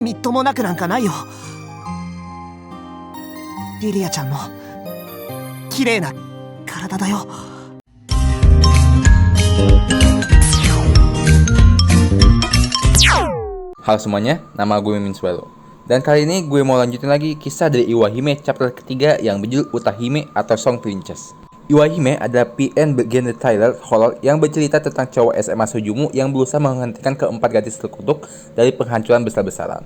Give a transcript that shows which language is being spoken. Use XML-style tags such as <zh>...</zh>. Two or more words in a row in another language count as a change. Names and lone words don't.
<ja>みっともなくなんかないよ。リリアちゃんの綺麗な体だよ。</ja> <id>Halo semuanya, nama gue Mimin Swelo. Dan kali ini gue mau lanjutin lagi kisah dari Iwahime chapter ketiga yang berjudul Utahime atau Song Princess. Iwahime adalah PN genre</id> <en>thriller horror</en> <id>yang bercerita tentang cowok SMA Sujumu yang berusaha menghentikan keempat gadis terkutuk dari penghancuran besar-besaran.</id>